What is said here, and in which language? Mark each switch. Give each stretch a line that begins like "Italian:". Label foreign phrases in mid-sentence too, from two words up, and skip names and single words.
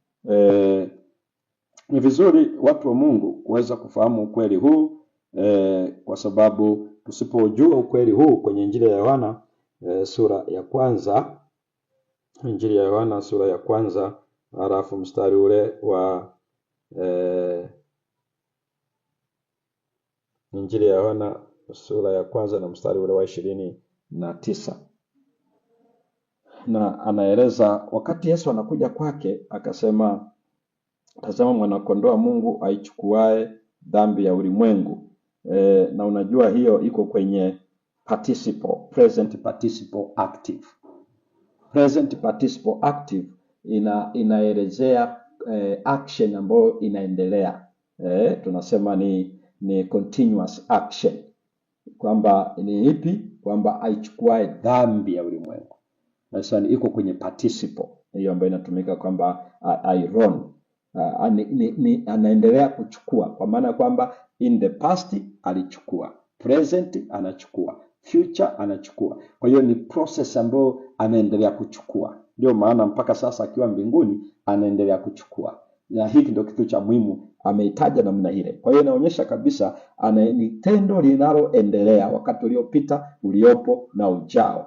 Swahili: Ni vizuri watu wa Mungu kuweza kufahamu ukweli huu, kwa sababu tusipojua ukweli huu kwenye Injili ya Yohana sura ya kwanza, Injili ya Yohana sura ya kwanza, halafu mstari ule wa Injili ya Yohana sura ya kwanza na mstari ule wa 29. Na anaeleza wakati Yesu anakuja kwake, akasema, tazama mwana-kondoo wa Mungu aichukuae dhambi ya ulimwengu. Na unajua hiyo iko kwenye participle,
English: present participle active. Present participle active
Swahili: inaelezea action ambayo inaendelea. Tunasema ni
English: continuous action.
Swahili: Kwamba ni ipi? Kwamba aichukuae dhambi ya ulimwengu. Sasa iko kwenye participle hiyo ambayo inatumika kwamba iron, anaendelea kuchukua, kwa maana kwamba
English: in the past
Swahili: alichukua, present anachukua, future anachukua. Kwa hiyo ni process ambayo anaendelea kuchukua. Ndio maana mpaka sasa akiwa mbinguni anaendelea kuchukua. Na hiki ndio kitu cha muhimu ameitaja namna ile. Kwa hiyo inaonyesha kabisa ni tendo linaloendelea, wakati uliopita, uliopo na ujao.